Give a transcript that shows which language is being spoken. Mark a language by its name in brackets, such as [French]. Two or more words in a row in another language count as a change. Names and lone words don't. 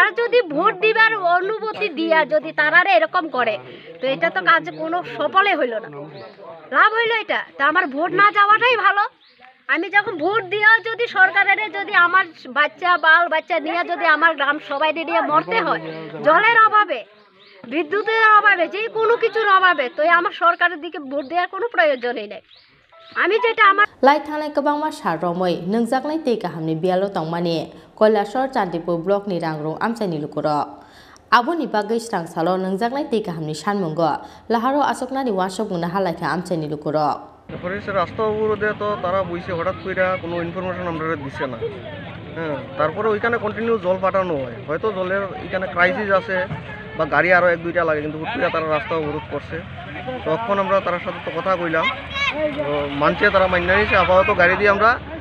[Bangla] যদি ভোট দিবার অনুমতি দিয়া যদি তারারে এরকম করে তো এটা তো কাজ কোনো সফলে হইল না লাভ হইল এটা তো আমার ভোট না যাওয়াটাই ভালো আমি যখন ভোট দিয়েও যদি সরকারের যদি আমার বাচ্চা নিয়ে যদি আমার গ্রাম সবাই নিয়ে মরতে হয় জলের অভাবে বিদ্যুতের অভাবে যে কোনো কিছুর অভাবে তো আমার সরকারের দিকে ভোট দেওয়ার কোনো প্রয়োজনই নেই আমি যেটা আমার [Bodo] লাই थानाय गोबांमा सारमै नोंजागनाय दै गाहामनि बियालो तंमानि कयलासर चांदीपुर ब्लकनि रांरुं आमचायनि लुकुर आबोनि बागै स्रां सालो नोंजागनाय दै गाहामनि सानमुंग लाहारो आसकनानि वासबुंना हालायखा आमचायनि लुकुर [Bangla] ফরেস্টের রাস্তা অবরোধে তো তারা বইছে হঠাৎ করে কোনো ইনফরমেশন আমরা দিচ্ছে না হ্যাঁ তারপরে ওইখানে কন্টিনিউ জল পাঠানো হয় হয়তো জলের এখানে ক্রাইসিস আছে বা গাড়ি আরও 1-2টা লাগে কিন্তু হুট করে তারা রাস্তা অবরোধ করছে তখন আমরা তার সাথে তো কথা কইলাম তো মানছে তারা মান্য নিয়েছে আপাতত গাড়ি দিয়ে আমরা